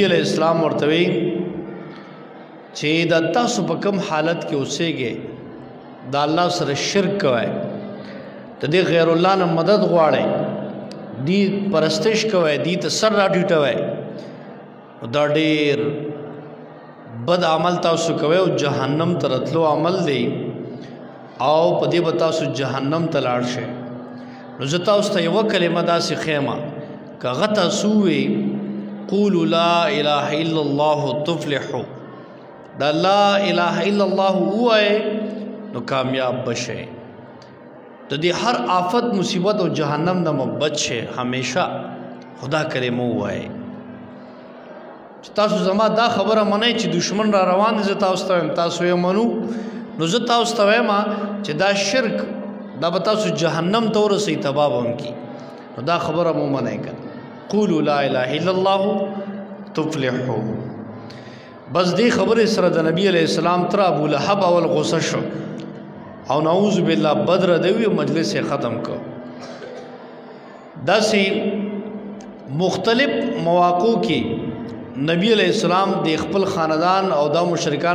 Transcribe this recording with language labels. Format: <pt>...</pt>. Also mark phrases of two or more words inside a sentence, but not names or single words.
<ar>علیہ السلام</ar> <ps>ورته وی چې دا تاسو په کوم حالت کې اوسېږئ دا الله سره شرک کوئ ته دې غیر الله نه مدد غواړئ دی پرستش کوئ دی ته سر را ټیټوئ دا ډېر بد عمل تاسو کوئ او جهنم ته راتلو عمل دی او په دې به تاسو جهنم ته لاړ شئ نو زه تاسو ته یوه کلمه داسې ښیم که هغه تاسو ووایئ</ps> <ar>قولوا لا اله الا الله تفلحوا</ar> <ps>دا</ps> <ar>لا اله الا الله</ar> <ps>ووایئ نو کامیاب بشئ د دې هر آفت مصیبت او جهنم نه بچ شئ همیشه خدا کلمه ووایئ چې تاسو زما دا خبره منئ چې دشمن را روان دی زه تاسو ته وایم تاسو یې منو نو زه تاسو ته وایم چې دا شرک دا به تاسو جهنم ته ورسئ تباه به هم کي نو دا خبره مو منئ که</ps> <ar>قولوا لا اله الا الله تفلحوا</ar> <ps>بس دې خبرې سره د نبی علیہ السلام تر ابو لهب اول غصه شو او</ps> <ar>نعوذ بالله</ar> <ps>بدر دوی مجلس ختم کو داسې مختلف مواقع کې نبی</ps> <ar>علیہ السلام</ar> <ps>د خپل خاندان او دا مشرکان</ps>